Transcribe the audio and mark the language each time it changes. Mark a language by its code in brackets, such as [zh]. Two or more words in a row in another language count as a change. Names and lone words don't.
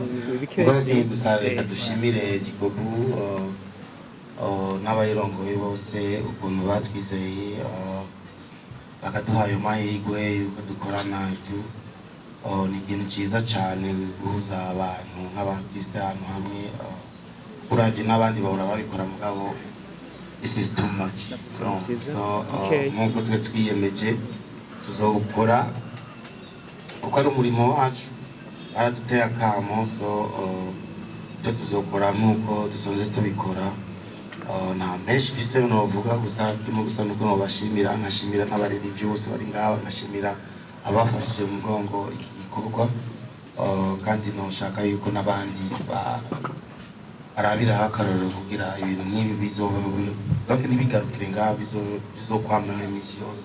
[rn] Gusa reka dushimire DICOBU n'abayirongoye bose ukuntu batwizeye bakaduha ayo mahirwe yuko dukorana ibyo. Ni ikintu cyiza cyane guhuza abantu nk'abartiste ahantu hamwe. Uravye n'abandi bahora babikora mugabo [en] this is too much. [rn] So nk'uko twe twiyemeje tuzokora kuko ari umurimo wacu, baraduteye akamo, so icyo tuzokora nk'uko dusonze tubikora. Nta menshi bise novuga, gusa turimo gusa nuko nobashimira, nkashimira n'abaririmbyi bose bari ngaho, nkashimira abafashije mu mugongo iki gikorwa, kandi noshaka yuko n'abandi arabira akarorero kugira ibintu nk'ibi bizoba donc nibigarukire ngaho bizokwamaho imisi yose.